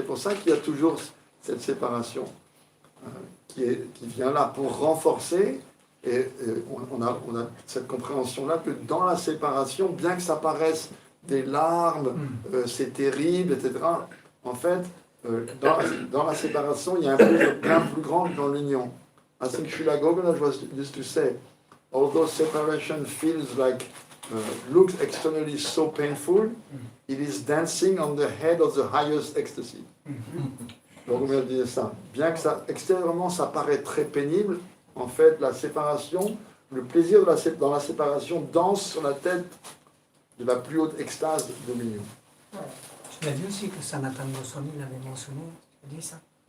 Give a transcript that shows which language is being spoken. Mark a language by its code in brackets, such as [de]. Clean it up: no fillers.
[fr] C'est pour ça qu'il y a toujours cette séparation qui vient là pour renforcer, et on a cette compréhension-là que dans la séparation, bien que ça paraisse des larmes, c'est terrible, etc., en fait, dans la séparation, il y a un plaisir bien plus grand que dans l'union. [en] I think Srila Govinda used to say, although separation feels like, looks externally so painful, it is dancing on the head of the highest ecstasy. [fr] Govinda disait ça. Bien que ça, extérieurement, ça paraît très pénible, en fait, la séparation, le plaisir dans la séparation danse sur la tête de la plus haute extase de l'union. Tu m'as dit aussi que Sanatana Goswami l'avait mentionné, tu as dit ça?